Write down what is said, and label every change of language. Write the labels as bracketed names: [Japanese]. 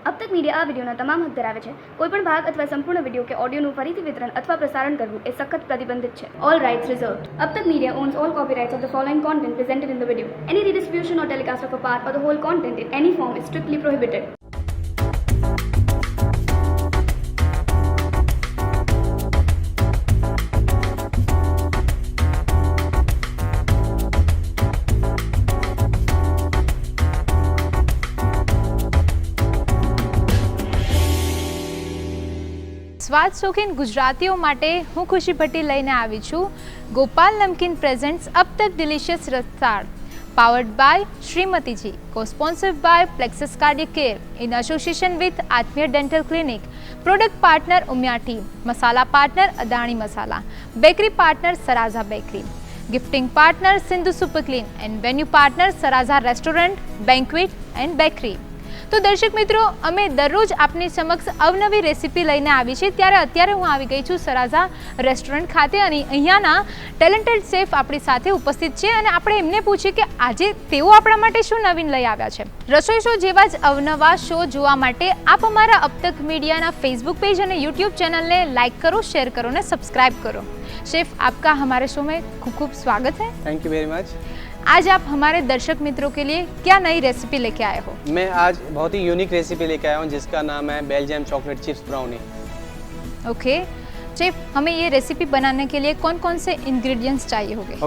[Gujarati] अब तक મીડિયા આ વિડીયોના તમામ હક ધરાવે છે. કોઈપણ ભાગ અથવા સંપૂર્ણ વિડીયો કે ઓડિયોનું ફરીથી વિતરણ અથવા પ્રસારણ કરવું એ સખત પ્રતિબંધિત છે. [English] All rights reserved. अब तक media owns all copyrights of the following content presented in the video. Any redistribution or telecast of a part or the whole content in any form is strictly prohibited. [Gujarati] સ્વાદ શોખીન ગુજરાતીઓ માટે હું ખુશી ભટ્ટી લઈને આવી છું ગોપાલ નમકીન પ્રેઝન્ટ્સ અબ તક delicious રસાળ powered by Shrimati G [English] co-sponsored by Plexus Cardiac Care in association with Atmir Dental Clinic, product partner Umya Team, masala partner Adani Masala, bakery partner Saraza Bakery, gifting partner Sindhu Super Clean and venue partner Saraza Restaurant, Banquet and Bakery. [Gujarati] તો દર્શક મિત્રો, અમે દરરોજ આપની સમક્ષ અવનવી recipe લઈને આવી છે. ત્યારે અત્યારે હું આવી ગઈ છું સરાઝા રેસ્ટોરન્ટ ખાતે અને અહીંયાના ટેલેન્ટેડ શેફ આપણી સાથે ઉપસ્થિત છે અને આપણે એમને પૂછીએ કે આજે તેઓ આપણા માટે શું નવીન લઈ આવ્યા છે. રસોઈ શો જેવા જ અવનવા શો જોવા માટે આપ અમારા અબ તક મીડિયાના ફેસબુક पेज અને यूट्यूब ચેનલને લાઇક કરો, શેર કરો અને સબસ્ક્રાइब करो. [Hindi] शेफ, आपका हमारे शो में खूब खूब स्वागत है. [English] Thank you very much. [Hindi] आज आप हमारे दर्शक मित्रों के लिए क्या नई रेसिपी लेके आए हो? मैं आज बहुत ही यूनिक रेसिपी लेके आया हूँ जिसका नाम है Belgium chocolate chips brownie. Okay chef, हमें ये रेसिपी बनाने के लिए कौन कौन से इंग्रेडिएंट्स चाहिए होंगे?